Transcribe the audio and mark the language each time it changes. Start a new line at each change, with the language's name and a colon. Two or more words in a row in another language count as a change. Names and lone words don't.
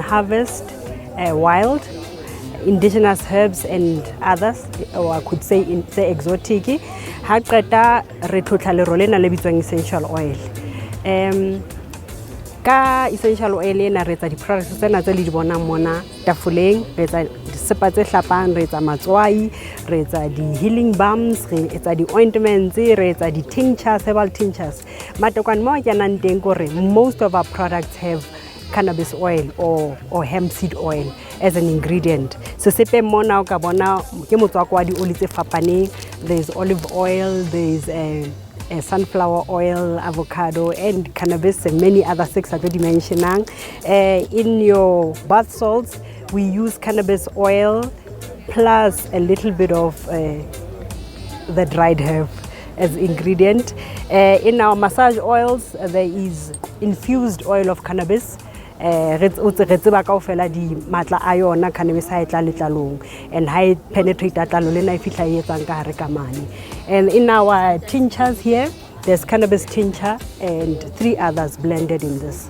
English: harvest wild, indigenous herbs and others, or I could say exotic.
Southern Sotho: Ha qeta re tlhotlha le rolena le bitswang
English: essential oil.
Southern Sotho: Ka
English: essential oil
Southern Sotho: ena re etsa di-products tsena tse le di bonang mona tafoleng, re etsa disepa tse hlapang, re etsa matswai, re etsa di-healing balms, re etsa di-ointments, re etsa di-tinctures,
English: herbal tinctures.
Southern Sotho: Matokwane mo ke nang teng gore
English: most of our products have cannabis oil or hemp seed oil as an ingredient.
Southern Sotho: So sepe mona o ka bona ke motswako wa di-oli tse fapaneng.
English: There's olive oil, there's sunflower oil, avocado, and cannabis, and many other things that we mentioned. In your bath salts, we use cannabis oil plus a little bit of the dried herb as ingredient. In our massage oils, there is infused oil of cannabis.
Southern Sotho: Re tseba kaofela di matla a yona cannabis ha e tla letlalong and ha e penetrate letlalo lena e fihla e etsang ka hare ka mane.
English: And in our tinctures here, there's cannabis tincture and 3 others blended in this.